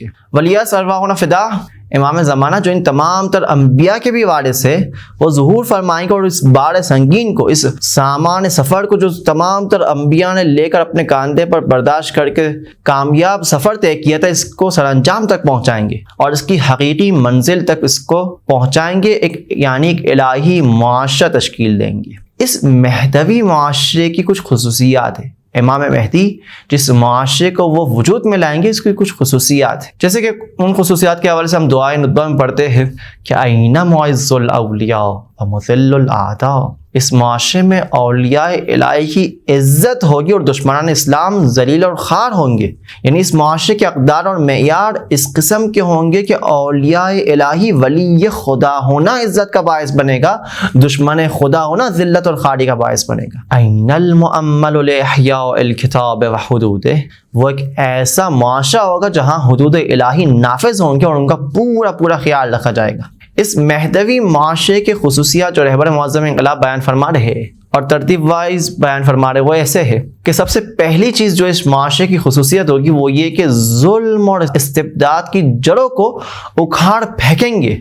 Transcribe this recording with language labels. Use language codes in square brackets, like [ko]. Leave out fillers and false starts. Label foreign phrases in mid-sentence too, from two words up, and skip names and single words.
[ar] ولیہ ارواحنا فدا [ur] امام زمانہ جو ان تمام تر انبیاء کے بھی وارث ہے، وہ ظہور فرمائیں گے اور اس بار سنگین کو، اس سامان سفر کو جو تمام تر انبیاء نے لے کر اپنے کاندھے پر برداشت کر کے کامیاب سفر طے کیا تھا، اس کو سر انجام تک پہنچائیں گے اور اس کی حقیقی منزل تک اس کو پہنچائیں گے. یعنی ایک الہی معاشرہ تشکیل دیں گے. اس مہدوی معاشرے کی کچھ خصوصیات ہیں. امام مہدی جس معاشرے کو وہ وجود میں لائیں گے اس کی کچھ خصوصیات ہیں، جیسے کہ ان خصوصیات کے حوالے سے ہم دعائے ندبہ میں پڑھتے ہیں کہ [ar] اینا معز الاولیاء و مذل الاعداء. [ur] اس معاشرے میں اولیاء الہی کی عزت ہوگی اور دشمنان اسلام ذلیل اور خوار ہوں گے. یعنی اس معاشرے کے اقدار اور معیار اس قسم کے ہوں گے کہ اولیاء الہی ولی خدا ہونا عزت کا باعث بنے گا، دشمن خدا ہونا ذلت اور خواری کا باعث بنے گا. [ar] این المؤمل لاحیاء الکتاب و حدودہ. [ur] وہ ایک ایسا معاشرہ ہوگا جہاں حدود الہی نافذ ہوں گے اور ان کا پورا خیال رکھا جائے گا. اس مہدوی معاشرے کے خصوصیات جو رہبر معظم انقلاب بیان فرما رہے اور ترتیب وائز بیان فرما رہے وہ ایسے ہے کہ سب سے پہلی چیز جو اس معاشرے کی خصوصیت ہوگی وہ یہ کہ ظلم اور استبداد کی جڑوں کو اکھاڑ پھینکیں گے.